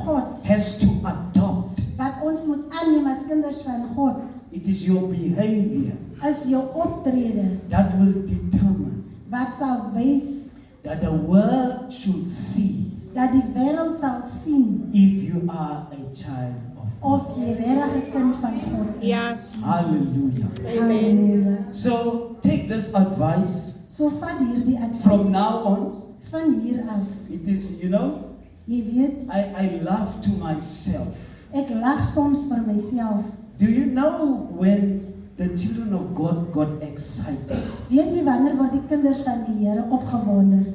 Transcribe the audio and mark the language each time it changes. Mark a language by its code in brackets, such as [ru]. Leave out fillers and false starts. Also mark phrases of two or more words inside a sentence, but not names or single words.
[en] God has to adopt. [af] wat ons moet aanneem as kinders van God [en] It is your behavior [af] is jou optrede [en] that will determine [af] wat sal wys [en] that the world should see [af] dat die wêreld sal sien [en] if you are a child of God. [af] of jy regtig 'n kind van God is. Ja. Hallelujah. Amen. Halleluja. [en] So take this advice [af] So vat hierdie advies [en] from now on. [af] van hier af. [en] It is, you know, [af] Jy weet, [en] I laugh to myself. [af] ek lag soms vir myself. [en] Do you know when the children of God got excited? [af] Weet jy wanneer word die kinders van die Here opgewonde?